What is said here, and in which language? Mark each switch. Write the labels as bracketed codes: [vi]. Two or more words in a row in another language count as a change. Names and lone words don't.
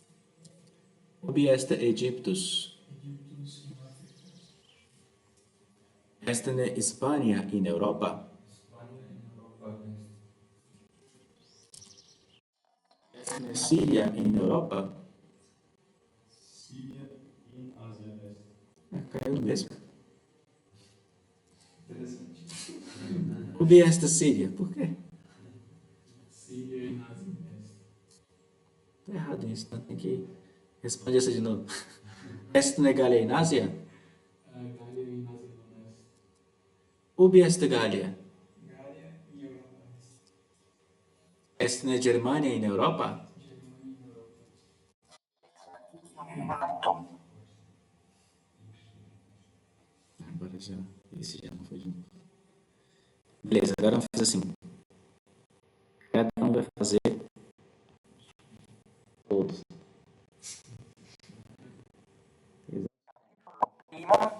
[la] Ubi est Egyptus? [pt] Egiptus em África. [la] Est in Hispania in Europa? [pt] Espanha em Europa Este. Est in Syria in Europa? Síria em Ásia Este. Caiu mesmo. Interessante. [la] Ubi est Síria? [pt] Por quê? Síria em Ásia Oeste. Tá errado isso, então tem que responder isso de novo. [la] Est in Gallia in Asia? [pt] Gália em Ásia no Oeste. [la] Ubi est Gallia? [pt] Gália em Europa Este. [la] Est in Germania in Europa? [pt] Germânia em Europa. Matum. Agora já. Esse já não foi de novo. Beleza, agora vamos fazer assim. Cada um vai fazer todos. Primo.